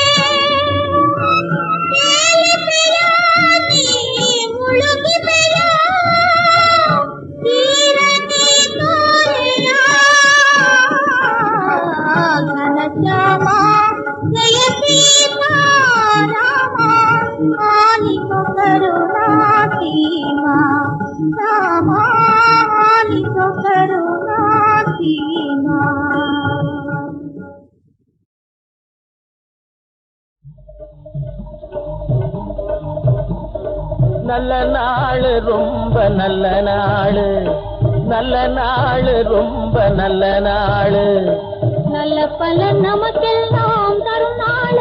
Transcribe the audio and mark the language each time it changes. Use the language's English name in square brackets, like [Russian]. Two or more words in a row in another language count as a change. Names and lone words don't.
[Kannada] ತೇಲಿದೆಯ ನೀ ಮುಳುಗಿದೆಯ ತೀರನೆ ತೋರೆಯ ಘನಶ್ಯಾಮ ಜಯ ಸೀತಾ ರಾಮ ಆಲಿಸು ಕರುಣಾ ಸೀಮಾ ರಾಮ ಆಲಿಸು ಕರುಣಾ ಸೀಮಾ. [Tamil] நல்ல நாள் ரொம்ப நல்ல நாள், நல்ல நாள் ரொம்ப நல்ல நாள், நல்ல பலன் நமக்கெல்லாம் தரும் நாள்,